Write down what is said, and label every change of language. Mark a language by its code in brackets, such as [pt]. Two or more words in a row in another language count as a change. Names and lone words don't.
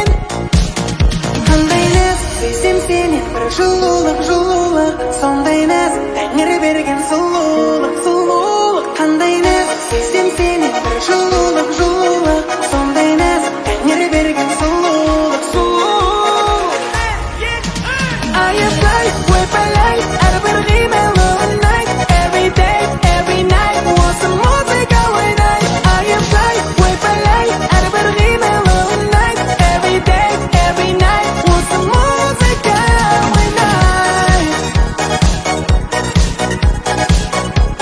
[kk] Қандай нәз сезсем сенен бір жылулық, сондай нәз тәңір берген сұлулық. Қандай нәз сезсем сенен бір жылулық, сондай нәз тәңір берген сұлулық. [en] I am fly, [kk] выпаляй, әрбір қимылын night. [en] Every day, every night, [kk] осы музыка ойнай. [en] I am fly, [kk] выпаляй, әрбір қимылын night. [en] Every day, every night, [kk] осы музыка ойнай.